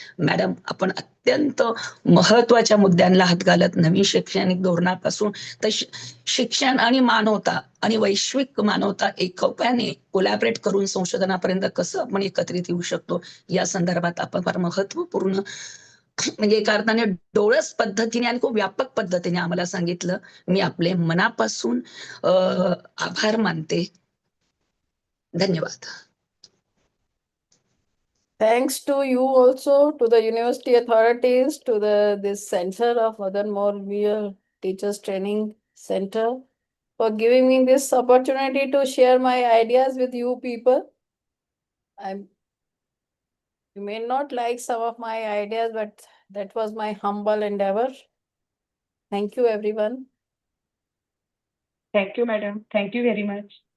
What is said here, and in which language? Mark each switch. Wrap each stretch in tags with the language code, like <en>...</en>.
<mr>Madam, आपण अत्यंत महत्वाच्या मुद्द्यांना हात घालत नवीन शैक्षणिक धोरणापासून तर शिक्षण आणि मानवता आणि वैश्विक मानवता एकोप्याने कोलॅबरेट करून संशोधनापर्यंत कसं आपण एकत्रित येऊ शकतो या संदर्भात आपण फार महत्वपूर्ण म्हणजे एका अर्थाने डोळस पद्धतीने आणि खूप व्यापक पद्धतीने आम्हाला सांगितलं. मी आपले मनापासून आभार मानते. धन्यवाद.</mr> <en>Thanks to you also, to the university authorities, to this Center of Madan Moore Teachers Training Center for giving me this opportunity to share my ideas with you people. You may not like some of my ideas, but that was my humble endeavor. Thank you, everyone. Thank you madam. Thank you very much.</en>